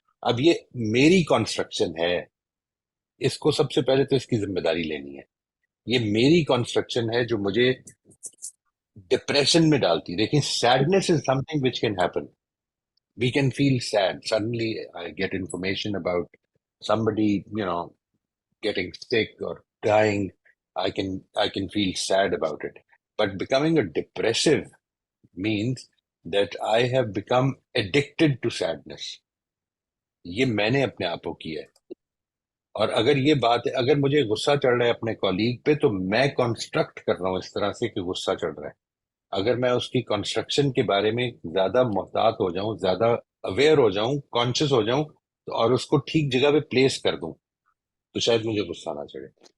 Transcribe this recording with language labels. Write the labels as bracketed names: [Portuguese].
[Urdu] اب یہ میری کنسٹرکشن ہے، اس کو سب سے پہلے تو اس کی ذمہ داری لینی ہے. یہ میری کنسٹرکشن ہے جو مجھے ڈپریشن میں ڈالتی. دیکھیں، [English] Sadness is something which can happen. We can feel sad. Suddenly, I get information about somebody, getting sick or dying. I can feel sad about it. But becoming a depressive means that I have become addicted to sadness. [Urdu] یہ میں نے اپنے آپ کو کیا ہے. اور اگر یہ بات ہے، اگر مجھے غصہ چڑھ رہا ہے اپنے کولیگ پہ تو میں کنسٹرکٹ کر رہا ہوں اس طرح سے کہ غصہ چڑھ رہا ہے. اگر میں اس کی کنسٹرکشن کے بارے میں زیادہ محتاط ہو جاؤں، زیادہ اویئر ہو جاؤں، کانشیس ہو جاؤں اور اس کو ٹھیک جگہ پہ پلیس کر دوں تو شاید مجھے غصہ نہ چڑھے.